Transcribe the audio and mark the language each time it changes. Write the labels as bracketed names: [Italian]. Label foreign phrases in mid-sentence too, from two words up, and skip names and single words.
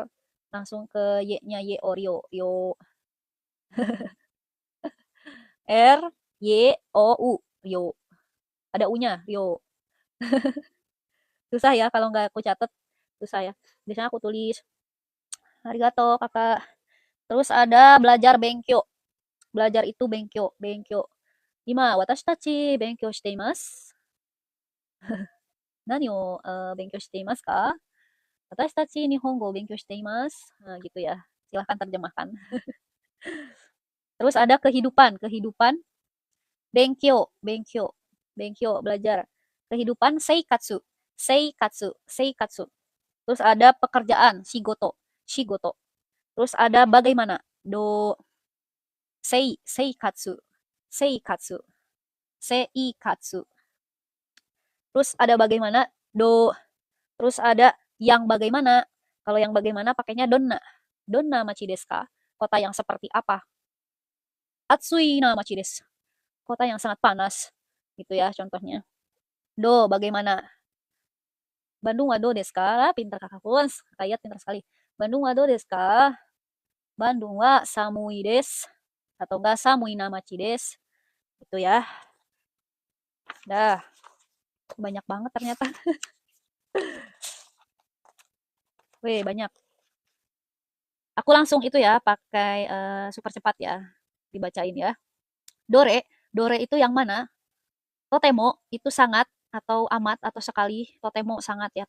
[Indonesian] Langsung ke Y-nya Y. O. Rio. Rio. R. Y. O. U. Rio. Ada U-nya. Rio. Susah ya kalau nggak aku catat. Susah ya. Biasanya aku tulis. Arigato, kakak. Terus ada belajar benkyo. Belajar itu [Japanese] 勉強。勉強. 今、私たち勉強しています。何を勉強していますか? 私たち日本語勉強しています. [Indonesian] Nah, gitu ya. Silahkan terjemahkan. Terus ada kehidupan. Kehidupan. [Japanese] 勉強。勉強。勉強, [Indonesian] belajar. [Japanese] Kehidupan 生活。生活。生活. [Indonesian] Terus ada pekerjaan. [Japanese] 仕事。仕事. [Indonesian] Terus ada bagaimana. Do. Seikatsu. [Japanese] 生活。生活. [Indonesian] Terus ada bagaimana. Do. Terus ada yang bagaimana. Kalau yang bagaimana pakainya donna. [Japanese] どんな町ですか? [Indonesian] Kota yang seperti apa? [Japanese] 暑いな町です. [Indonesian] Kota yang sangat panas. Gitu ya contohnya. [Japanese] Do, bagaimana? Bandung wa do desu ka? [Indonesian] Pintar kakak pun. Kayak pintar sekali. [Japanese] Bandung wa do desu ka? Bandung wa samui desu. [Indonesian] Atau enggak [Japanese] 寒いな町です. [Indonesian] Gitu ya. Dah. Banyak banget ternyata. Weh, banyak. Aku langsung itu ya, pakai super cepat ya. Dibacain ya. Dore. Dore itu yang mana? Totemo itu sangat atau amat atau sekali. Totemo sangat ya.